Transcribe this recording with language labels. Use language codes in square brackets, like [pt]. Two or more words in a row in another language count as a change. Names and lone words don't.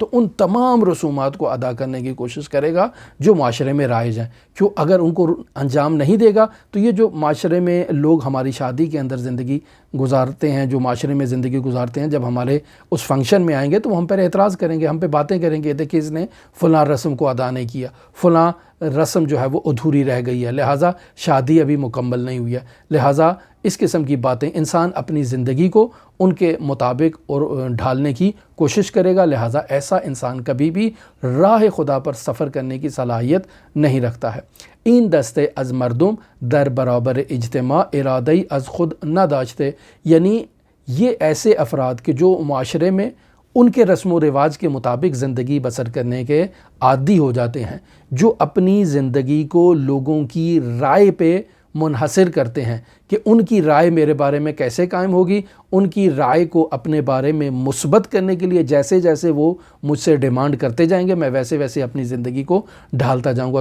[ur] تو ان تمام رسومات کو ادا کرنے کی کوشش کرے گا جو معاشرے میں رائج ہیں، کیوں اگر ان کو انجام نہیں دے گا تو یہ جو معاشرے میں لوگ ہماری شادی کے اندر زندگی گزارتے ہیں، جو معاشرے میں زندگی گزارتے ہیں، جب ہمارے اس فنکشن میں آئیں گے تو وہ ہم پر اعتراض کریں گے، ہم پہ باتیں کریں گے، دیکھیں اس نے فلاں رسم کو ادا نہیں کیا، فلاں رسم جو ہے وہ ادھوری رہ گئی ہے، لہٰذا شادی ابھی مکمل نہیں ہوئی ہے۔ لہٰذا اس قسم کی باتیں انسان اپنی زندگی کو ان کے مطابق اور ڈھالنے کی کوشش کرے گا، لہٰذا ایسا انسان کبھی بھی راہ خدا پر سفر کرنے کی صلاحیت نہیں رکھتا ہے۔ [fa] این دستے از مردم در برابر اجتماع ارادی از خود نہ داشتے، [ur] یعنی یہ ایسے افراد کہ جو معاشرے میں ان کے رسم و رواج کے مطابق زندگی بسر کرنے کے عادی ہو جاتے ہیں، جو اپنی زندگی کو لوگوں کی رائے پہ منحصر کرتے ہیں کہ ان کی رائے میرے بارے میں کیسے قائم ہوگی، ان کی رائے کو اپنے بارے میں مثبت کرنے کے لیے جیسے جیسے وہ مجھ سے ڈیمانڈ کرتے جائیں گے میں ویسے ویسے اپنی زندگی کو ڈھالتا جاؤں گا۔